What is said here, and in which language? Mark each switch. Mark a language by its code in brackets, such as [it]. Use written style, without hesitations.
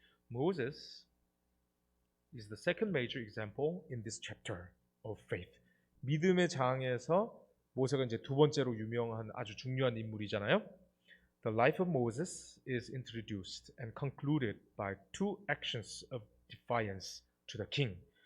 [en] Moses is the second major example in this chapter of faith. [ko] 믿음의 장에서 모세가 이제 두 번째로 유명한 아주 중요한 인물이잖아요. [en] The life of Moses is introduced and concluded by two actions of defiance to the king.